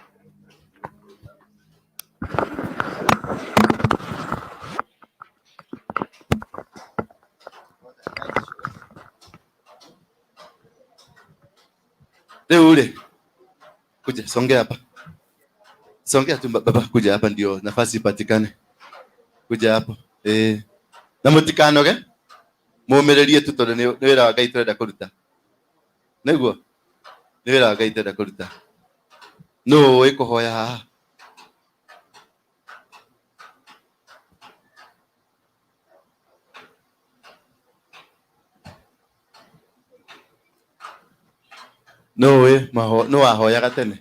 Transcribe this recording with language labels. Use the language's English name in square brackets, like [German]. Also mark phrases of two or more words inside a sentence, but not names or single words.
[Swahili] Ule. Kuja songea hapa. Songea tu baba, kuja hapa ndio nafasi ipatikane. Kuja hapo. [Kikuyu] Na mutikanoge. Mumererie tu tondu ni wira wa Ngai turenda kuruta. Niguo. Ni wira wa Ngai turenda kuruta. No ikuhoya haha. No wahoyaga tene.